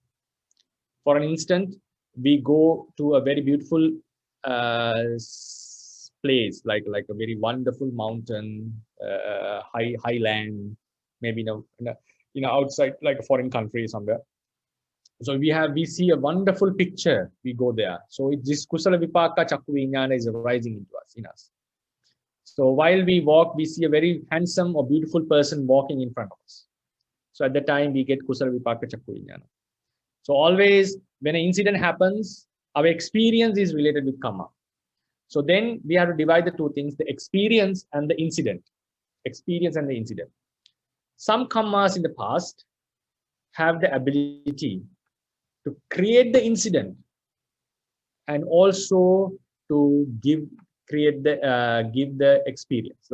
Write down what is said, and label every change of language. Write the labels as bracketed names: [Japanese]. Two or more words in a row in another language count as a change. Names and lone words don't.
[English] For an instant, we go to a very beautiful place, like a very wonderful mountain, highland, maybe outside like a foreign country somewhere. So we see a wonderful picture. We go there. So this [Pali] kusala vipaka chakku viññāna [English] is rising into us, in us. So while we walk, we see a very handsome or beautiful person walking in front of us. So at that time, we get [Pali] kusala vipaka chakku viññāna. [English] So always when an incident happens, our experience is related with kamma. So then we have to divide the two things, the experience and the incident. Experience and the incident. Some kammas in the past have the ability to create the incident and also to give the experience.